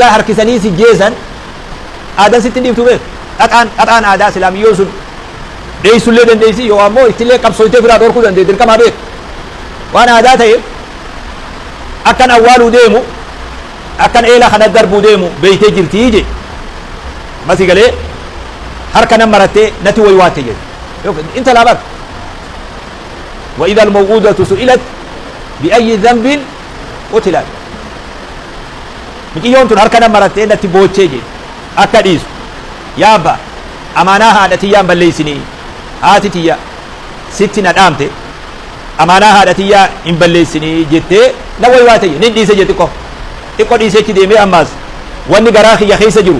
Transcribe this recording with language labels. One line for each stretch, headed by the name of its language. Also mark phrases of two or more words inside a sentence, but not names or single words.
Oromo: harkisanii si jeesan aadan sitti hin dhiiftu beek qaxaan aadaa islaamiyyoo sun dheeysullee dandeeysi yoo ammoo ittillee qabsooytee firaa dhorkuu dandee dirqamaa beek waan aadaa ta'eef akkan awwaaluu deemu akkan eela kana darbuu deemu beeytee jirtii je masi galee harka nan marattee natti waywaatte jedhe inta laa bar
Arabic: وإذا الموءودة سئلت بأي ذنب قتلت
Oromo: miqiyyoon tun harka nan marattee natti boochee je akka dhiisu yaabba amaanaa haadha tiyyaan balleeysinii haati tiyya sitti na dhaamte amaanaa haadha tiyyaa hin balleeysinii jettee na waywaa ta'e nin dhiise jette xiqqoo dhiiseetti deemee ammaas wanni garaa kiyya keessa jiru